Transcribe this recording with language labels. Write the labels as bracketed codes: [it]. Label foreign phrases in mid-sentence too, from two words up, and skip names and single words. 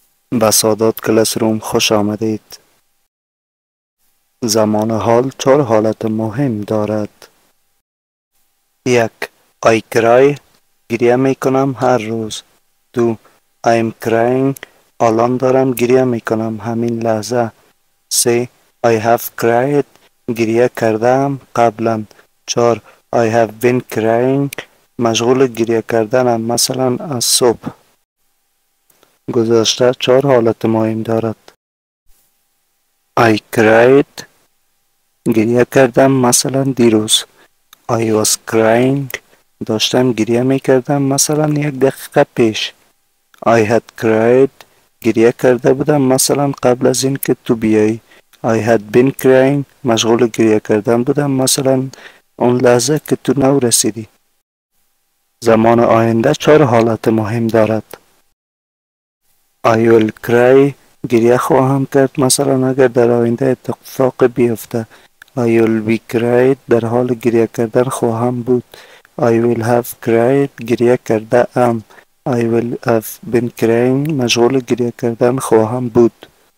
[fa] به سادات کلاس روم خوش آمدید. زمان حال چهار حالت مهم دارد. 1. [en] I cry [fa] گریه می کنم هر روز. 2. [en] I am crying [fa] الان دارم گریه می کنم همین لحظه. 3. [en] I have cried [fa] گریه کردم قبلا. 4. [en] I have been crying [fa] مشغول گریه کردنم مثلا از صبح. گذشته چهار حالت مهم دارد. [en] I cried [fa] گریه کردم مثلا دیروز. [en] I was crying [fa] داشتم گریه می کردم مثلا 1 دقیقه پیش. [en] I had cried [fa] گریه کرده بودم مثلا قبل از این که تو بیایی. [en] I had been crying [fa] مشغول گریه کردن بودم مثلا اون لحظه که تو نو رسیدی. زمان آینده چهار حالت مهم دارد. [en] I will cry [fa] گریه خواهم کرد مثلا اگر در آینده اتفاق بیفته. [en] I will be cried [fa] در حال گریه کردن خواهم بود. [en] I will have cried [fa] گریه کرده ام. [en] I will have been crying [fa] مشغول گریه کردن خواهم بود.